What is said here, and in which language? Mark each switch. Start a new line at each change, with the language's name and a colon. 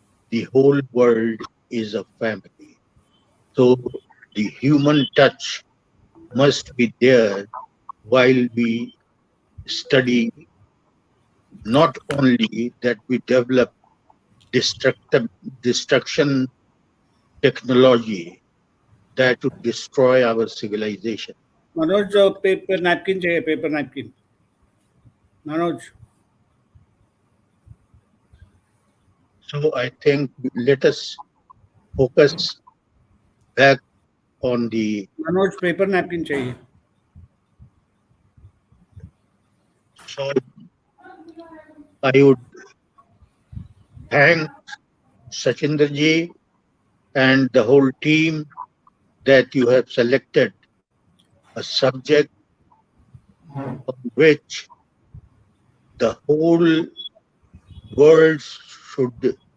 English: the whole world is a family. So the human touch must be there while we study, not only that we develop destruction technology that would destroy our civilization.
Hindi: Manoj paper napkin चाहिए, paper napkin Manoj.
English: So I think let us focus back on the
Hindi: Manoj paper napkin चाहिए.
English: So I would thank Sachinderji and the whole team that you have selected a subject on which the whole world should